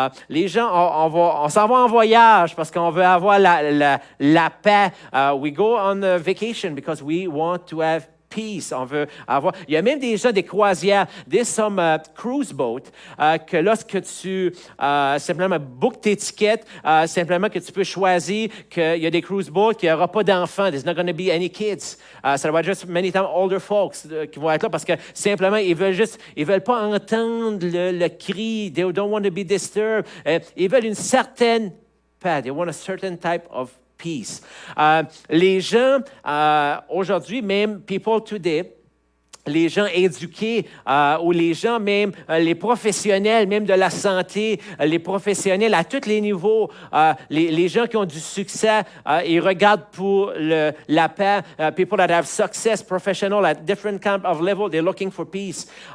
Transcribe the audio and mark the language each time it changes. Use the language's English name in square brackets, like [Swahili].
[French] Les gens, on s'en va en voyage parce qu'on veut avoir la paix. [English] We go on a vacation because we want to have peace. [French] On veut avoir. Il y a même des gens des croisières. [English] There's some cruise boat [French] que lorsque tu simplement book tes tickets, simplement que tu peux choisir qu'il y a des cruise boats qu'il n'y aura pas d'enfants. [English] There's not going to be any kids. [French] Ça va être juste [English] many times older folks [French] qui vont être là parce que simplement ils veulent pas entendre le cri. [English] They don't want to be disturbed. [French] Ils veulent une certaine paix. [English] They want a certain type of peace. [French] Les gens, aujourd'hui, même [English] people today, [French] les gens éduqués ou les gens même, les professionnels même de la santé, les professionnels à tous les niveaux, les gens qui ont du succès, ils regardent pour la paix. [English] People that have success, professional at different kind of level, they're looking for peace.